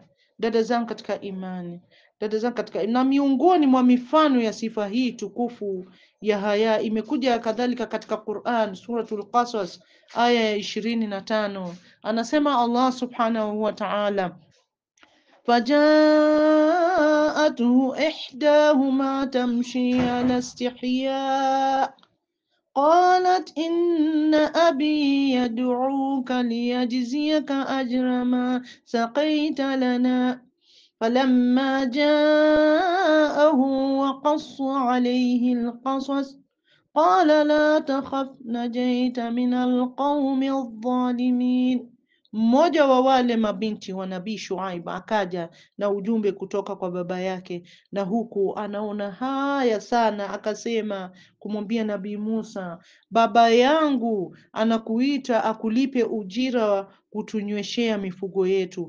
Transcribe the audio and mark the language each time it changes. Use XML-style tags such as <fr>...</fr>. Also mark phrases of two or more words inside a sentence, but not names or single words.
<sw>Dada zangu katika imani, dada zangu katika, na miongoni mwa mifano ya sifa hii tukufu ya haya imekuja kadhalika katika Quran, suratul Qasas aya ya 25.</sw> <ar>Anasema الله سبحانه وتعالى فجاءته إحداهما تمشي على استحياء قالت إن أبي يدعوك ليجزيك أجر ما سقيت لنا فلما جاءه وقص عليه القصص قال لا تخف نجيت من القوم الظالمين.</ar> <sw>Mmoja wa wale mabinti wa Nabii Shuaib akaja na ujumbe kutoka kwa baba yake, na huku anaona haya sana, akasema kumwambia Nabii Musa, baba yangu anakuita akulipe ujira wa kutunyweshea mifugo yetu.</sw>